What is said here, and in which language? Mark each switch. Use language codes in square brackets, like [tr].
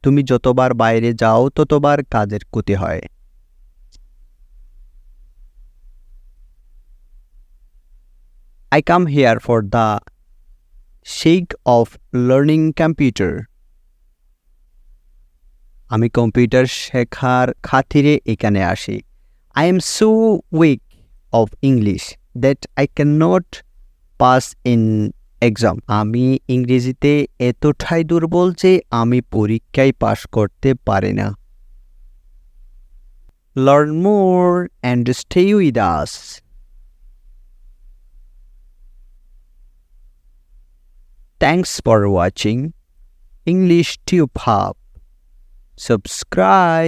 [bn] তুমি যতবার বাইরে যাও ততবার কাজের ক্ষতি হয়। [en] I come here for the sake of learning computer. [bn] আমি কম্পিউটার শেখার খাতিরে এখানে আসি। [en] I am so weak of English that I cannot pass in exam. [bn] আমি ইংরেজিতে এতটাই দুর্বল যে আমি পরীক্ষায় পাশ করতে পারি না। [en] Learn more and stay with us. Thanks for watching English Tube Hub. Subscribe.